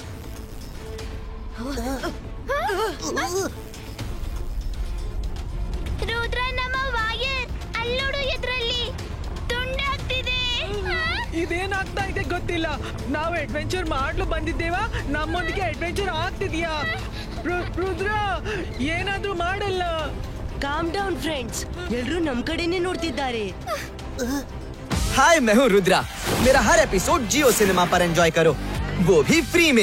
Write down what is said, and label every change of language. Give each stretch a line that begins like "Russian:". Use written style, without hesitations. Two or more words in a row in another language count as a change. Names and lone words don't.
Kannada: ರುದ್ರ, ನಮ್ಮ ವಾಯರ್ ಅಲ್ಲೋಡು, ಎದ್ರಲ್ಲಿ ತುಂಡಾಗ್ತಿದೆ. ಇದೇನಾಗ್ತಾ ಇದೆ ಗೊತ್ತಿಲ್ಲ. ನಾವು ಅಡ್ವೆಂಚರ್ ಮಾಡ್ಲು ಬಂದಿದ್ದೇವಾ? ನಮ್ಮೊಂದಿಗೆ ಅಡ್ವೆಂಚರ್ ಆಗ್ತಿದ್ಯಾ? ರುದ್ರ, ಏನಾದ್ರೂ ಮಾಡಲ್ಲ.
English: calm down friends,
Kannada: ಎಲ್ರೂ ನಮ್ ಕಡೆನೆ ನೋಡ್ತಿದ್ದಾರೆ.
Hindi: हाय, मैं हूँ रुद्रा। मेरा हर एपिसोड जियो सिनेमा पर एंजॉय करो, वो भी फ्री में।